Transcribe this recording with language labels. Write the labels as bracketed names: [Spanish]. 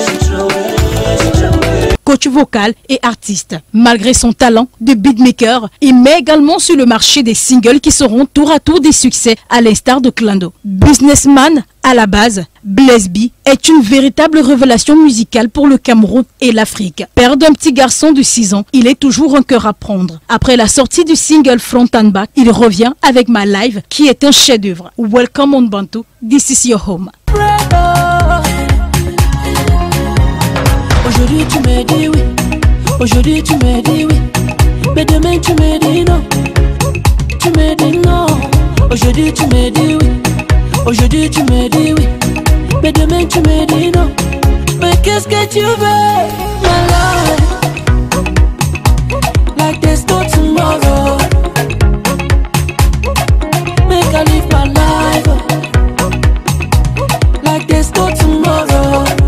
[English] She throw away, she throw away. [French] Coach vocal et artiste. Malgré son talent de beatmaker, il met également sur le marché des singles qui seront tour à tour des succès à l'instar de Clando. Businessman à la base, Blaise B est une véritable révélation musicale pour le Cameroun et l'Afrique. Père d'un petit garçon de 6 ans, il est toujours un cœur à prendre. Après la sortie du single Front and Back, il revient avec My Life qui est un chef-d'œuvre. [English] Welcome on Bantu, this is your home. [French] Aujourd'hui tu me dis oui, aujourd'hui tu me dis oui, mais demain tu me dis non, tu me dis non. Aujourd'hui tu me dis oui, aujourd'hui tu me dis oui, mais demain tu me dis non. Mais qu'est-ce que tu veux, [English] my life? Like there's no tomorrow. Make I live my life like there's no tomorrow.